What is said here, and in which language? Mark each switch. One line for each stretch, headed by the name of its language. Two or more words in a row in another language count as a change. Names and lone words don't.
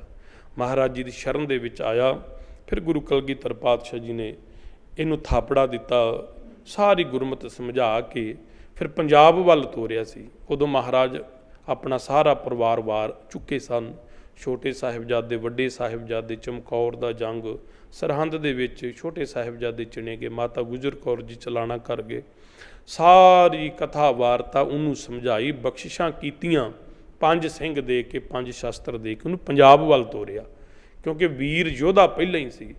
Punjabi: ਮਹਾਰਾਜ ਜੀ ਕੀ ਸ਼ਰਨ ਦੇ ਵਿਚ ਆਇਆ। ਫਿਰ ਗੁਰੂ ਕਲਗੀਧਰ ਪਾਤਸ਼ਾਹ ਜੀ ਨੇ ਇਹਨੂੰ ਥਾਪੜਾ ਦਿੱਤਾ, ਸਾਰੀ ਗੁਰਮਤਿ ਸਮਝਾ ਕੇ ਫਿਰ ਪੰਜਾਬ ਵੱਲ ਤੋਰਿਆ ਸੀ। ਉਦੋਂ ਮਹਾਰਾਜ ਆਪਣਾ ਸਾਰਾ ਪਰਿਵਾਰ ਵਾਰ ਚੁੱਕੇ ਸਨ। ਛੋਟੇ ਸਾਹਿਬਜ਼ਾਦੇ, ਵੱਡੇ ਸਾਹਿਬਜ਼ਾਦੇ, ਚਮਕੌਰ ਦਾ ਜੰਗ, ਸਰਹੰਦ ਦੇ ਵਿੱਚ ਛੋਟੇ ਸਾਹਿਬਜ਼ਾਦੇ ਚੁਣੇ ਗਏ, ਮਾਤਾ ਗੁਜਰ ਕੌਰ ਜੀ ਚਲਾਣਾ ਕਰ ਗਏ। ਸਾਰੀ ਕਥਾ ਵਾਰਤਾ ਉਹਨੂੰ ਸਮਝਾਈ, ਬਖਸ਼ਿਸ਼ਾਂ ਕੀਤੀਆਂ, 5 ਸਿੰਘ ਦੇ ਕੇ 5 ਸ਼ਸਤਰ ਦੇ ਕੇ ਉਹਨੂੰ ਪੰਜਾਬ ਵੱਲ ਤੋਰਿਆ, ਕਿਉਂਕਿ ਵੀਰ ਯੋਧਾ ਪਹਿਲਾਂ ਹੀ ਸੀ।